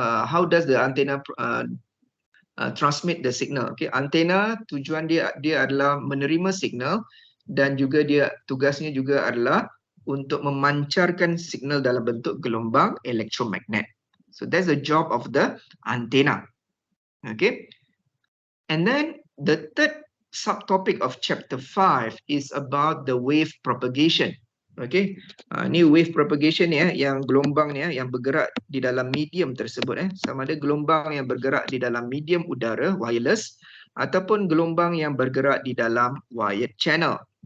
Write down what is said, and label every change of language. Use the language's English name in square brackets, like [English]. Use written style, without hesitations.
[English] How does the antenna transmit the signal? [Malay] Okay, antenna tujuan dia adalah menerima signal dan juga dia tugasnya juga adalah untuk memancarkan signal dalam bentuk gelombang elektromagnet. [English] So that's the job of the antenna. Okay, and then the third subtopic of chapter 5 is about the wave propagation. [Malay] Okay, ni wave propagation ni yang gelombang ni yang bergerak di dalam medium tersebut sama ada gelombang yang bergerak di dalam medium udara wireless ataupun gelombang yang bergerak di dalam wired channel.